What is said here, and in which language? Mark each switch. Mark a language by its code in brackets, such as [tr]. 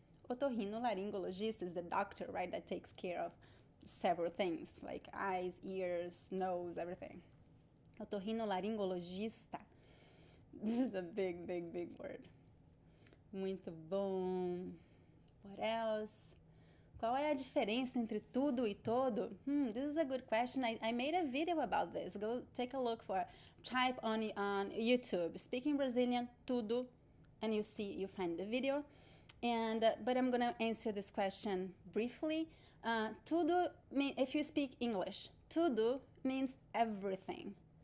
[en] Otorrinolaringologist is the doctor, right, that takes care of several things like eyes, ears, nose, everything. Otorrinolaringologista. This is a big, big, big word. [pt] Muito bom. [en] What else? [pt] Qual é a diferença entre tudo e todo? [en] This is a good question. I made a video about this. Go take a look for, type on YouTube, speaking Brazilian, tudo, and you find the video. But I'm gonna answer this question briefly. Tudo, if you speak English, tudo means everything.